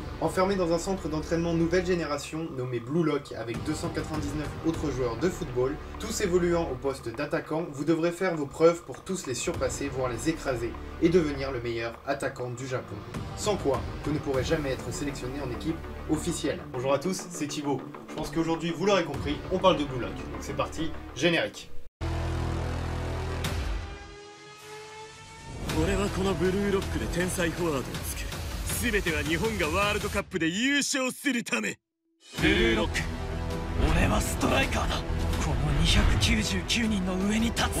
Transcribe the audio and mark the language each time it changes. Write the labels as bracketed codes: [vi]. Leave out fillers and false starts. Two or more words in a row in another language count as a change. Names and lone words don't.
[fr] Enfermé dans un centre d'entraînement nouvelle génération nommé Blue Lock avec 299 autres joueurs de football, tous évoluant au poste d'attaquant, vous devrez faire vos preuves pour tous les surpasser, voire les écraser, et devenir le meilleur attaquant du Japon. Sans quoi, vous ne pourrez jamais être sélectionné en équipe officielle. Bonjour à tous, c'est Thibaut. Je pense qu'aujourd'hui, vous l'aurez compris, on parle de Blue Lock. Donc c'est parti, générique. [ja] 俺はこのブルーロックで天才フォワードを作る。全ては日本がワールドカップで優勝するため。ブルーロック、俺はストライカーだ。この299人の上に立つ。